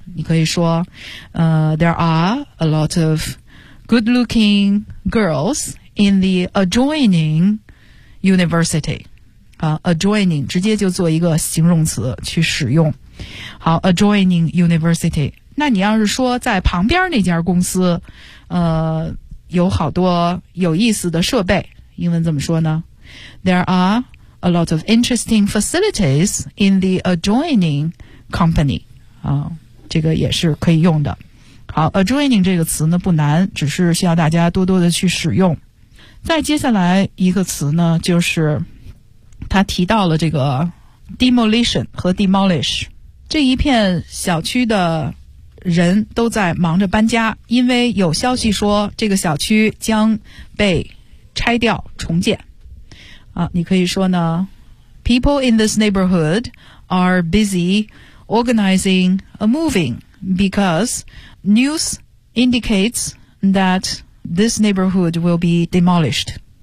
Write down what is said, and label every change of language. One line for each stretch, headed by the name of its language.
Chinese: 你可以说，
English: there are a lot of good-looking girls in the adjoining university。
Chinese: adjoining 直接就做一个形容词去使用。好
English: ，adjoining university。
Chinese: 那你要是说在旁边那家公司，有好多有意思的设备，英文怎么说呢？
English: There are a lot of interesting facilities in the adjoining company.
Chinese: 这个也是可以用的。好， adjoining 这个词呢不难，只是需要大家多多的去使用。再接下来一个词呢，就是他提到了这个 demolition 和 demolish。这一片小区的人都在忙着搬家，因为有消息说这个小区将被拆掉重建。你可以说呢，
English: People in this neighborhood are busy organizing a moving because news indicates that this neighborhood will be demolished.